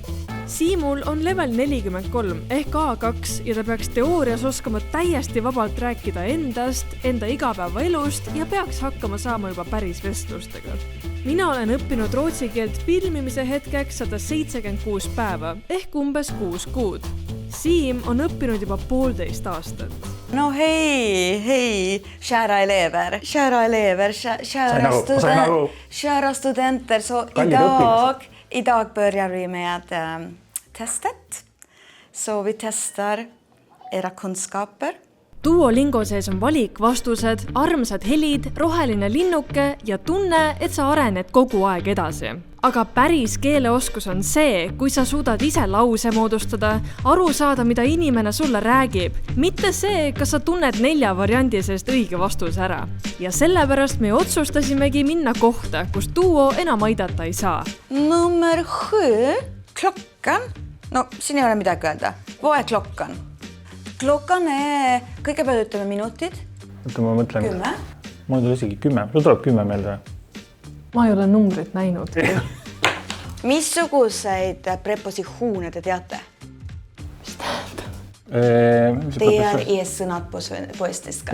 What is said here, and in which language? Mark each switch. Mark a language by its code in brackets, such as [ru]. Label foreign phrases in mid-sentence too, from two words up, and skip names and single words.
[et] Siimul on level 43 ehk A2 ja ta peaks teoorias oskama täiesti vabalt rääkida endast, enda igapäevaelust ja peaks hakkama saama juba päris vestlustega. Mina olen õppinud rootsi keelt filmimise hetkeks 176 päeva ehk umbes 6 kuud. Siim on õppinud juba 1,5 aastat. [sv] No hej, kära elever, kära studenter. Så idag börjar vi med testet. Så vi testar era kunskaper. [et] Duolingo sees on valikvastused, armsad helid, roheline linnuke ja tunne, et sa arened kogu aeg edasi. Aga päris keeleoskus on see, kui sa suudad ise lause moodustada, aru saada, mida inimene sulle räägib, mitte see, kas sa tunned 4 variandi seest õige vastus ära. Ja sellepärast me otsustasimegi minna kohta, kus Duo enam aidata ei saa. [sv] Nummer 7, klockan. [et] No, siin ei ole midagi öelda. [sv] Vad är klockan? Klockan [et] kõigepealt ütleme minutid. Ma mõtlen. 10. Mul tuleb isegi 10. Sul tuleb 10 meelde. Ma ei ole numbrit näinud. Missuguseid prepositsioone te teate? Mis tähendab? Teie eessõnad poestest.